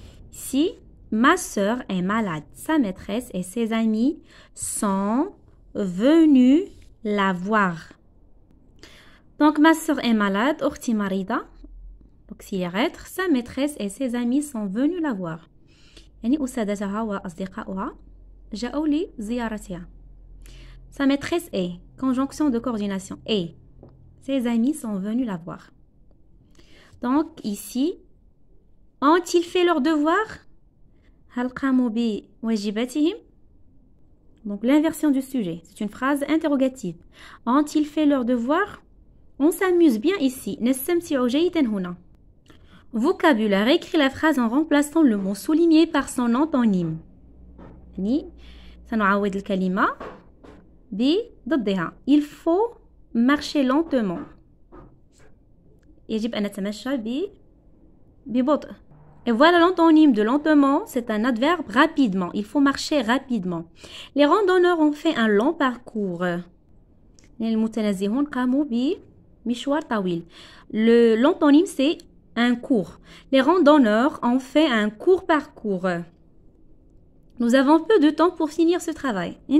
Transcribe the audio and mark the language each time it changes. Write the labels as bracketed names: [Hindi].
[French] Si ma sœur est malade, sa maîtresse et ses amis sont venus la voir. Donc, ma sœur est malade, [Arabic] أختي مريضة, [French] auxiliaire être, sa maîtresse et ses amis sont venus la voir. [Arabic] يعني أسادتها وأصدقاؤها جاءوا لزيارتها. [French] Sa maîtresse est, conjonction de coordination, est. Ses amis sont venus la voir. Donc, ici, ont-ils fait leur devoir? [Arabic] هل قاموا بواجباتهم? [French] Donc, l'inversion du sujet. C'est une phrase interrogative. Ont-ils fait leur devoir? On s'amuse bien ici. [Arabic] نستمتع جيدا هنا. [French] Vocabulaire. Écris la phrase en remplaçant le mot souligné par son antonyme. [Arabic] يعني سنعوض الكلمة بضدها. [French] Il faut marcher lentement. [Arabic] يجب أن نتمشى ببطء. [French] Et voilà l'antonyme de lentement, c'est un adverbe rapidement. Il faut marcher rapidement. Les randonneurs ont fait un long parcours. [Arabic] المتنزهون قاموا بمشوار طويل. [French] L'antonyme c'est un court. Les randonneurs ont fait un court parcours. Nous avons peu de temps pour finir ce travail.